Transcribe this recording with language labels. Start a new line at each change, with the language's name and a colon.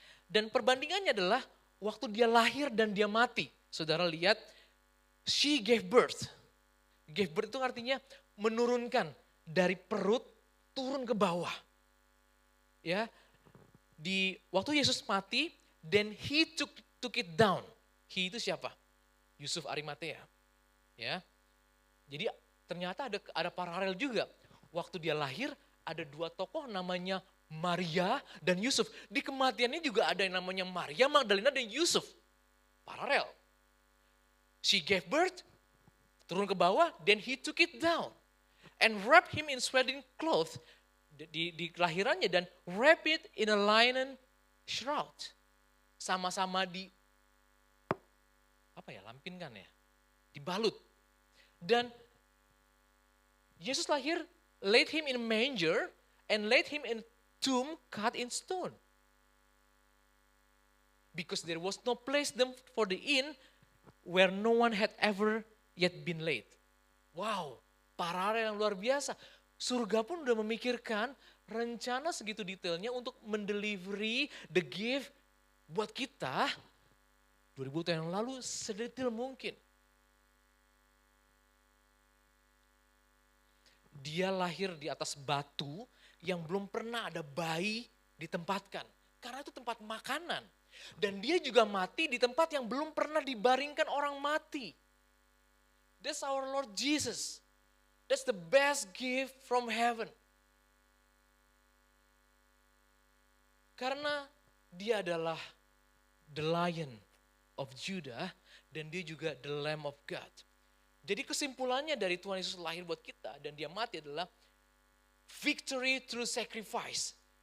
Indonesian: Dan perbandingannya adalah waktu dia lahir dan dia mati. Saudara lihat,
English: she gave birth.
Indonesian: Gave birth itu artinya menurunkan dari perut turun ke bawah. Ya. Di waktu Yesus mati,
English: then he took it down.
Indonesian: He itu siapa? Yusuf Arimatea. Ya. Jadi ternyata ada paralel juga. Waktu dia lahir ada dua tokoh namanya Maria dan Yusuf. Di kematiannya juga ada yang namanya Maria Magdalena dan Yusuf. Paralel.
English: She gave birth,
Indonesian: turun ke bawah,
English: then he took it down. And wrapped him in swaddling cloth.
Indonesian: Di kelahirannya, dan
English: wrap it in a linen shroud.
Indonesian: Sama-sama lampinkan ya. Dibalut. Dan Yesus lahir,
English: laid him in a manger, and laid him in a tomb cut in stone. Because there was no place for the inn where no one had ever yet been laid.
Indonesian: Wow, paralel yang luar biasa. Surga pun udah memikirkan rencana segitu detailnya untuk mendelivery
English: the gift
Indonesian: buat kita 2000 tahun yang lalu sedetail mungkin. Dia lahir di atas batu yang belum pernah ada bayi ditempatkan. Karena itu tempat makanan. Dan dia juga mati di tempat yang belum pernah dibaringkan orang mati.
English: That's our Lord Jesus. That's the best gift from heaven.
Indonesian: Karena dia adalah the Lion of Judah dan dia juga the Lamb of God. Jadi kesimpulannya dari Tuhan Yesus lahir buat kita dan dia mati adalah
English: victory through sacrifice.